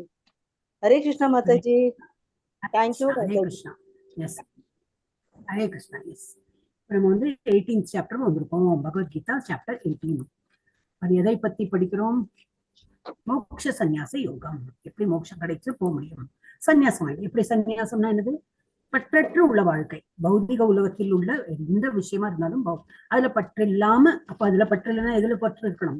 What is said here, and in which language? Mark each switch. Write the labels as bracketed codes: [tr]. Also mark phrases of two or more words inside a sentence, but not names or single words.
[hi] हरे कृष्णा माता जी, [en] thank you [hi] Hare माता जी। [en] Krishna. Yes. Hare Krishna. Yes. [ta] நம்ம வந்து 18th சாப்டர் வந்திருக்கோம். பகவத்கீதா சாப்டர் 18. அது எதை பத்தி படிக்கிறோம்? மோட்ச சந்நியாச யோகம். எப்படி மோட்சம் கிடைச்சு போக முடியும்? சந்நியாசம் எப்படி? சந்நியாசம்னா என்னது? பற்றற்று உள்ள வாழ்க்கை. பௌதிக உலகத்தில் உள்ள எந்த விஷயமா இருந்தாலும் அதுல பற்று இல்லாம, அப்ப அதுல பற்று இல்லைன்னா எதுல பற்று இருக்கணும்?